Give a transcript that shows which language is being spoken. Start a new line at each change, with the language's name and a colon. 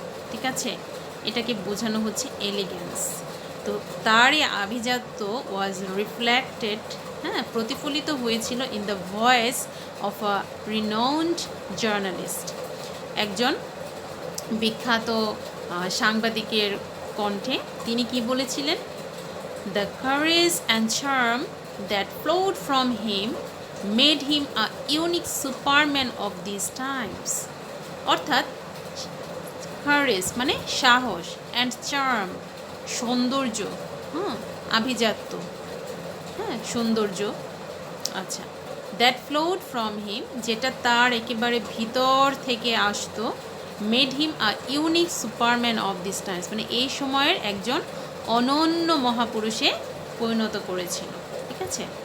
Bangla: ঠিক আছে, এটাকে বোঝানো হচ্ছে এলিগেন্স। তো তারই আভিজাত্য ওয়াজ রিফ্লেক্টেড, প্রতিফলিত হয়েছিল in the voice of a renowned journalist, একজন বিখ্যাত সাংবাদিকের কণ্ঠে। তিনি কি বলেছিলেন?
English: The courage and charm that flowed from him made him a unique superman of these times.
Bangla: অর্থাৎ কারেজ মানে সাহস, অ্যান্ড চার্ম সৌন্দর্য, আভিজাত্য, সৌন্দর্য। আচ্ছা, দ্যাট ফ্লোড ফ্রম হিম, যেটা তার একেবারে ভিতর থেকে আসতো, made him a unique Superman of this Times, মানে এই সময়ের একজন অনন্য মহাপুরুষে পরিণত করেছিল। ঠিক আছে।